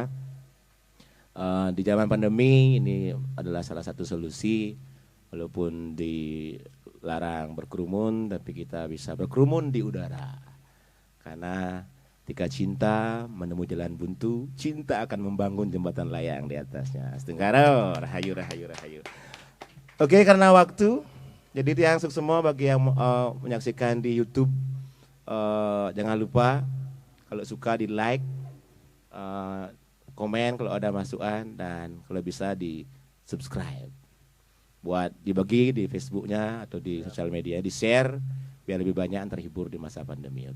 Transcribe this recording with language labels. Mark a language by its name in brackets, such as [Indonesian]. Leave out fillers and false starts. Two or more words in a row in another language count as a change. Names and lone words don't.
[Indonesian] Di zaman pandemi ini adalah salah satu solusi, walaupun dilarang berkerumun, tapi kita bisa berkerumun di udara. Karena ketika cinta menemui jalan buntu, cinta akan membangun jembatan layang di atasnya. [Balinese] Astengkaro, rahayu, rahayu, rahayu. [Indonesian] Oke, karena waktu, jadi tiang suk semua bagi yang menyaksikan di YouTube, jangan lupa kalau suka di like, komen kalau ada masukan, dan kalau bisa di subscribe, buat dibagi di Facebooknya atau di sosial media, di share biar lebih banyak yang terhibur di masa pandemi.